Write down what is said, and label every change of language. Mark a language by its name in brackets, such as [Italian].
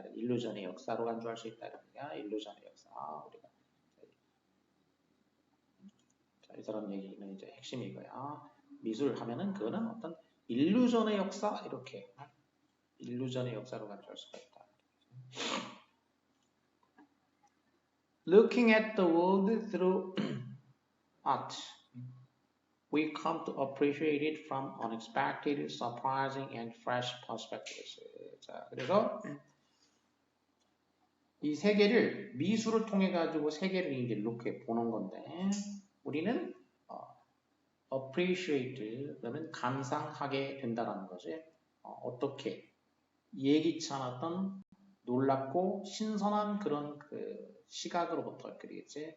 [Korean] 일루전의 역사로 간주할 수 있다. 그러니까 일루전의 역사. 우리가 자, 이 사람 얘기는 이제 핵심이 이거야. 미술 하면은 그거는 어떤 일루전의 역사 이렇게 일루전의 역사로 간주할 수가 있다. [English] Looking at the world through art, we come to appreciate it from unexpected, surprising, and fresh perspectives. [Korean] 자, 그래서 이 세계를 미술을 통해 가지고 세계를 이제 이렇게 보는 건데 우리는 appreciate 그러면 감상하게 된다라는 거지. 어떻게 예기치 않았던 놀랍고 신선한 그런 그 시각으로부터 그리겠지.